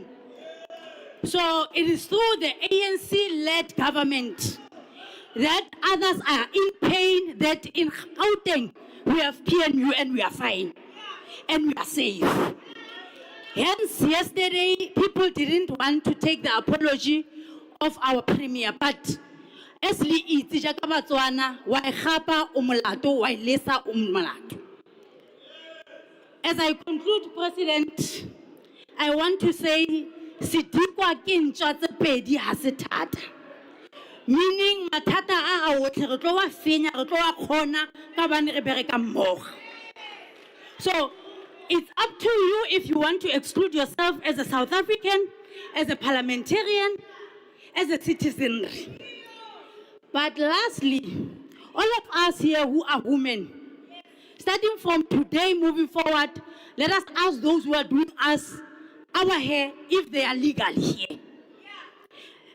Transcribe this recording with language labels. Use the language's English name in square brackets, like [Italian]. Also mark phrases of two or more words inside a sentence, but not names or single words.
[English] So it is through the ANC-led government that others are in pain, that in Gauteng we have PNU and we are fine and we are safe. Hence, yesterday, people didn't want to take the apology of our premier, but as [Tswana] li itse jaaka Batswana wa e gapa o molato wa e lesa o molato. [English] As I conclude, President, I want to say [Tswana] sidikwa ke ntwa tse pedi ha se thata. Meaning mathata a otlhe re tlo wa fenya re tlo wa khona ka bane re bereka mmogo. [English] So it's up to you if you want to exclude yourself as a South African, as a parliamentarian, as a citizen. But lastly, all of us here who are women, starting from today moving forward, let us ask those who are doing us our hair if they are legal here.